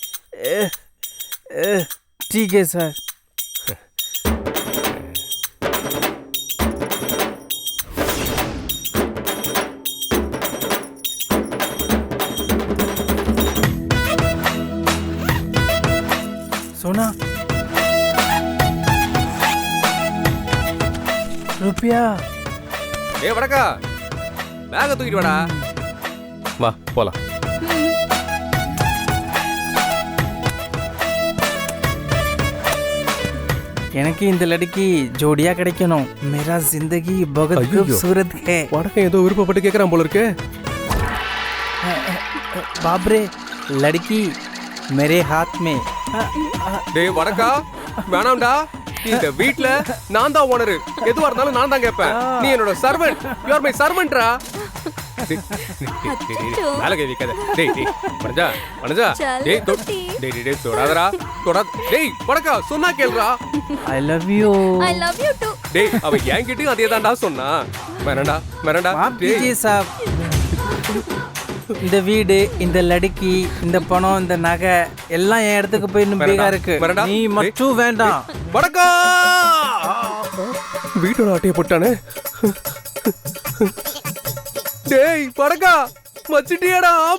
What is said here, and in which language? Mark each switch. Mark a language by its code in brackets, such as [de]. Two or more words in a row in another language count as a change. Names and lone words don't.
[hi] ठीक है सर। सोना रुपया। [ta] ஏய் வடக்கா, பேக்கை தூக்கிட்டு வாடா. வா போலாம். எனக்கு இந்த லड़की ஜோடியா கிடைக்கணும். [hi] मेरा जिंदगी बहुत [ta] ஐயையோ. [hi] खूबसूरत है। [ta] வடக்கன் ஏதோ விருப்பப்பட்டு கேட்கறான் போல இருக்கு. [hi] बाप रे, लड़की मेरे हाथ में। [ta] டேய் வடக்கா, வேணாம்டா. இந்த வீட்ல நான் தான் ஓனர். எதுவா இருந்தாலும் நான் தான் கேட்பேன். நீ என்னோட சர்வன்ட். [en] you are my servantra. [ta] வேலை கை வைக்காத. டேய் டேய் வனஜா, வனஜா. டேய் டேய் டேய் தொடாதடா. டேய் வடக்கா, சொன்னா கேளுடா. [en] I love you। I love you too. [ta] டேய் அவ என்கிட்டயும் அதே தான்டா சொன்னா. வேணாம்டா வேணாம்டா. [hi] माफ कीजिए साहब। [ta] இந்த வீடு, இந்த லடுக்கி, இந்த பணம், இந்த நகை எல்லாம் என் இடத்துக்கு போய் இன்னும் பீகா இருக்கு. வேணாம்டா. நீ மட்டும் வேண்டாம். வடக்கா, வீட்டோட ஆட்டைய போட்டானே. டேய் வடக்கா, வச்சிட்டியாடா ஆப்பு.